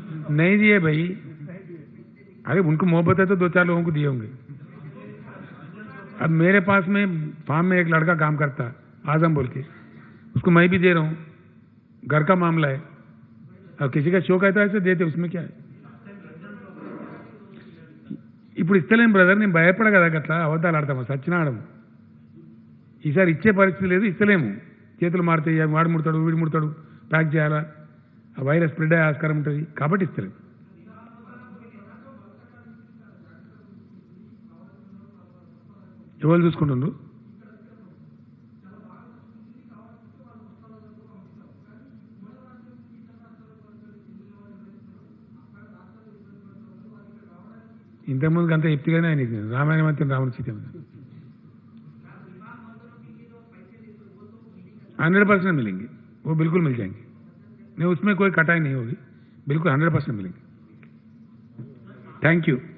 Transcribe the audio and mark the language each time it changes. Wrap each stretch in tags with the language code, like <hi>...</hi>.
<hi>नहीं दिए भाई, अरे उनको मोहब्बत है तो 2-4 लोगों को दिए होंगे. अब मेरे पास में फार्म में एक लड़का काम करता आजम बोल के, उसको मैं भी दे रहा हूँ. घर का मामला है. अब किसी का शौक है तो ऐसे देते, उसमें क्या है?</hi> <te>ఇప్పుడు ఇస్తలేం బ్రదర్, నేను భయపడ కదా అట్లా అబద్ధాలు ఆడతాము, సచ్చినాడము. ఈసారి ఇచ్చే పరిస్థితి లేదు, ఇస్తలేము. చేతులు మారుతాయి, వాడు ముడతాడు వీడు ముడతాడు, ప్యాక్ చేయాలా, ఆ వైరస్ స్ప్రెడ్ అయ్యే ఆస్కారం ఉంటుంది కాబట్టి ఇస్తలేము. ఎవరు చూసుకుంటుండ్రు? ఇంతకుముందుకు అంతా ఎప్తిగానే ఆయన ఇచ్చింది. రామాయణం అంతే రాముడి సీత</te> <hi>100% मिलेंगे, वो बिल्कुल मिल जाएंगे, नहीं उसमें कोई कटाई नहीं होगी, बिल्कुल 100% मिलेंगे. Thank you.</hi>